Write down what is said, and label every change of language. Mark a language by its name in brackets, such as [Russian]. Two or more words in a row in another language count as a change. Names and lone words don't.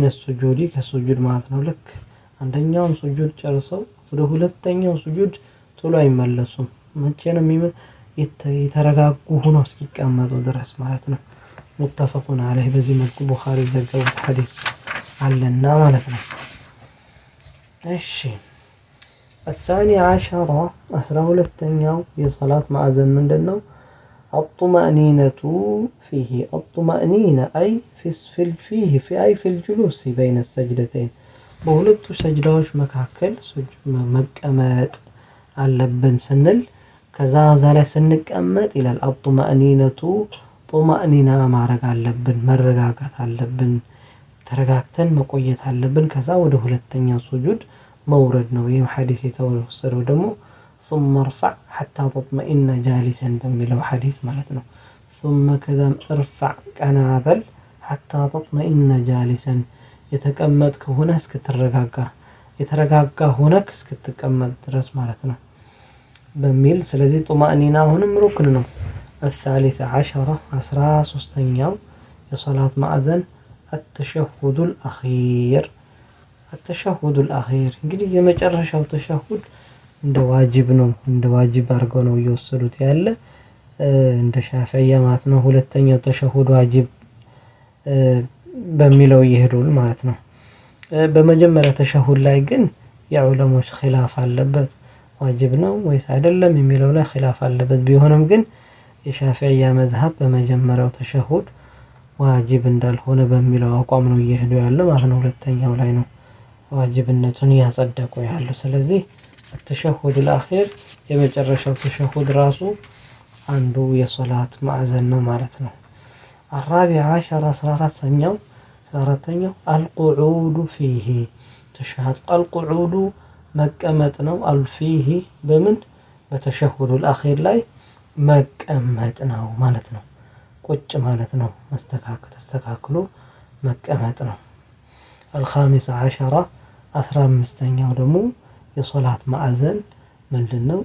[Amharic] ሱጁድ ከሱጁድ ማለት ነው። ልክ አንደኛውን ሱጁድ ጨርሰው ወደ ሁለተኛው ሱጁድ ቶሎ አይመለሱም። መቼ ነው የተረጋጉ ሆነው እስኪቀመጡ ድረስ ማለት ነው። [Arabic] متفق عليه [Amharic] በዚህ መልኩ ቡኻሪ ዘገቡት ሐዲስ አለና ማለት ነው። እሺ [Arabic] الثاني عشر [Amharic] 12ኛው የሶላት ማዕዘን ምንድነው? [Arabic] الطمأنينة فيه الطمأنينة أي في الجلوس بين السجدتين [Amharic] በሁለቱ ሰጅዳዎች መካከል መቀመጥ አለብን ስንል ከዛ ላይ ስንቀመጥ ይላል الطمأنينة ጡማእኒና ማድረግ አለብን፣ መረጋጋት አለብን፣ ተረጋግተን መቆየት አለብን። ከዛ ወደ ሁለተኛው ሱጁድ መውረድ ነው። ይህም ሐዲስ የተወሰደው ደግሞ [Arabic] ثم ارفع حتى تطمئن جالسا [Amharic] በሚለው ሐዲስ ማለት ነው። ثم ከዛም ارفع ቀናበል [Arabic] حتى تطمئن جالسا [Amharic] የተቀመጥክ ሆነ እስክትረጋጋ የተረጋጋ ሆነክ እስክትቀመጥ ድረስ ማለት ነው በሚል ስለዚህ ጡማእኒና አሁንም ሩክን ነው። [Arabic] الثالث عشر [Amharic] 13ኛው የሶላት ማዕዘን التشهد الأخير እንግዲህ የመጨረሻው ተሸሁድ እንደ ዋጅብ ነው። እንደ ዋጅብ አድርገው ነው እየወሰዱት ያለ እንደ ሻፊዒያ ማለት ነው። ሁለተኛው ተሸሁድ ዋጅብ በሚለው ይሄዱል ማለት ነው። በመጀመሪያ ተሸሁድ ላይ ግን የዑለሞች ኺላፍ አለበት። ዋጅብ ነው ወይስ አይደለም የሚለው ላይ ኺላፍ አለበት። ቢሆንም ግን የሻፊዒያ መዝሐብ በመጀመሪያው ተሸሁድ ዋጅብ እንዳልሆነ በሚለው አቋም ነው እየሄዱ ያለው ማለት ነው። ሁለተኛው ላይ ነው ዋጅብነቱን ያጸደቁ ያለው። ስለዚህ ተሸሁድ الأخير የመጨረሻው ተሸሁድ ራሱ አንዱ የሶላት ማዕዘን ነው ማለት ነው። [Arabic] الرابع عشر [Amharic] 14ኛው [Arabic] القعود فيه [Amharic] ተሸሁድ القعود መቀመጥ ነው። الفيه በምን በተሸሁድ الأخير ላይ መቀመጥ ነው ማለት ነው። ቁጭ ማለት ነው። ተስተካክሎ መቀመጥ ነው። [Arabic] الخامس عشر [Amharic] 15ኛው ደግሞ የሶላት ማዕዘን ምንድነው?